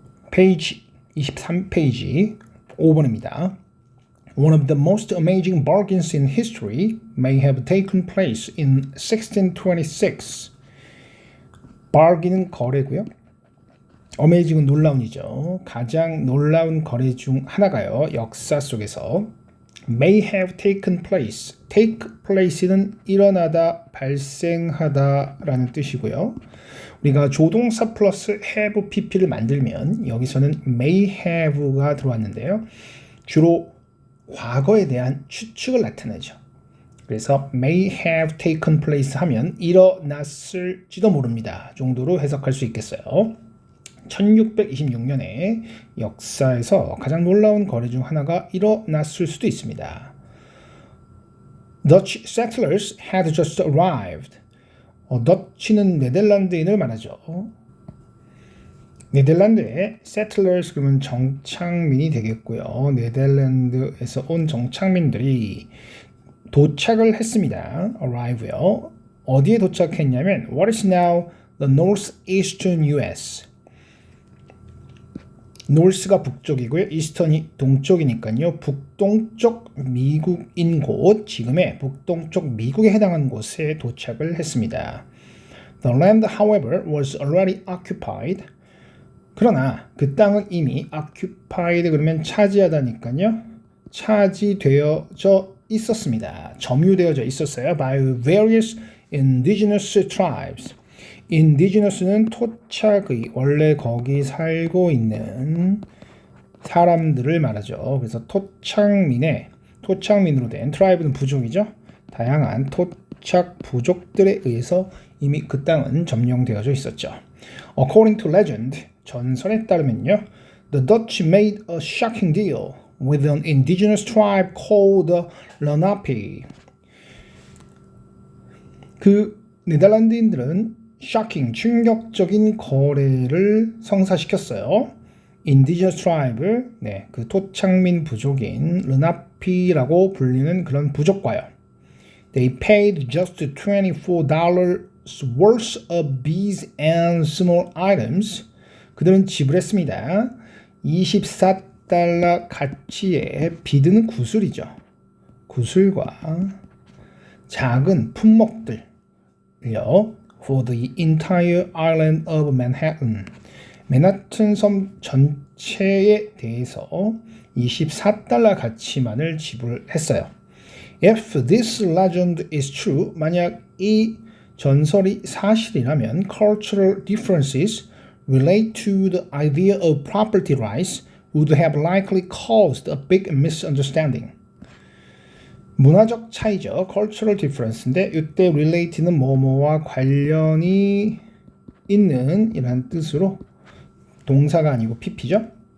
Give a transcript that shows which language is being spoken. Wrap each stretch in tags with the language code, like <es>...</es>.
<ko>페이지 23페이지 5번입니다.</ko> <en>One of the most amazing bargains in history may have taken place in 1626.</en> <ko>bargain은 거래고요. amazing은 놀라운이죠. 가장 놀라운 거래 중 하나가요. 역사 속에서</ko> <en>may have taken place.</en> <ko>take place는 일어나다, 발생하다 라는 뜻이고요. 우리가 조동사 플러스 have pp를 만들면 여기서는 may have가 들어왔는데요. 주로 과거에 대한 추측을 나타내죠. 그래서 may have taken place 하면 일어났을지도 모릅니다 정도로 해석할 수 있겠어요. 1626년에 역사에서 가장 놀라운 거래 중 하나가 일어났을 수도 있습니다.</ko> <en>Dutch settlers had just arrived.</en> <ko>더치는 네덜란드인을 말하죠. 네덜란드의 settlers 그러면 정착민이 되겠고요. 네덜란드에서 온 정착민들이 도착을 했습니다. arrive요. 어디에 도착했냐면</ko> <en>what is now the northeastern US.</en> <ko>north가 북쪽이고요. eastern이 동쪽이니까요. 북동쪽 미국인 곳, 지금의 북동쪽 미국에 해당하는 곳에 도착을 했습니다.</ko> <en>The land, however, was already occupied.</en> <ko>그러나 그 땅은 이미 occupied 그러면 차지하다니까요. 차지되어져 있었습니다. 점유되어져 있었어요.</ko> <en>by various indigenous tribes.</en> <ko>인디지너스는 토착의 원래 거기 살고 있는 사람들을 말하죠. 그래서 토착민으로 된 트라이브는 부족이죠. 다양한 토착 부족들에 의해서 이미 그 땅은 점령되어져 있었죠.</ko> <en>According to legend,</en> <ko>전설에 따르면요,</ko> <en>the Dutch made a shocking deal with an indigenous tribe called the Lenape.</en> <ko>그 네덜란드인들은 shocking, 충격적인 거래를 성사시켰어요. indigenous tribe, 그 토착민 부족인 르나피라고 불리는 그런 부족과요.</ko> <en>They paid just $24 worth of beads and small items.</en> <ko>그들은 지불했습니다. 24달러 가치의 비드는 구슬이죠. 구슬과 작은 품목들요.</ko> <en>For the entire island of Manhattan.</en> <ko>맨하튼 섬 전체에 대해서 24달러 가치만을 지불했어요.</ko> <en>If this legend is true,</en> <ko>만약 이 전설이 사실이라면</ko> <en>cultural differences relate to the idea of property rights would have likely caused a big misunderstanding.</en> <ko>문화적 차이죠. cultural difference인데 이때 relate는 뭐뭐와 관련이 있는 이라는 뜻으로 동사가 아니고 pp죠.</ko>